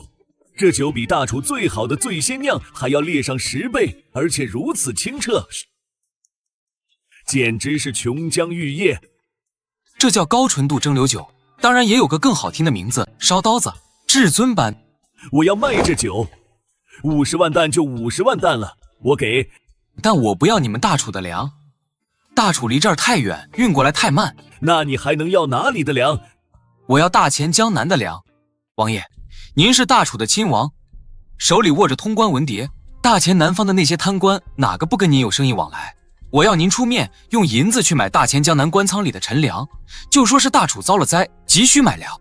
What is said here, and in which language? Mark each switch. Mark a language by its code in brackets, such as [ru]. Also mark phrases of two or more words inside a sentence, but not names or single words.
[zh] 這酒比大楚最好的醉仙釀還要烈上10倍，而且如此清澈，簡直是瓊漿玉液。這叫高純度蒸餾酒，當然也有個更好聽的名字，燒刀子，至尊版。我要賣這酒，50萬擔就50萬擔了，我給。但我不要你們大楚的糧，大楚離這兒太遠，運過來太慢。那你還能要哪裡的糧？我要大錢江南的糧。王爺，您是大楚的親王，手裡握着通關文牒，大錢南方的那些貪官哪個不跟您有生意往來？我要您出面，用銀子去買大錢江南官倉裡的陳糧，就說是大楚遭了災，急需買糧。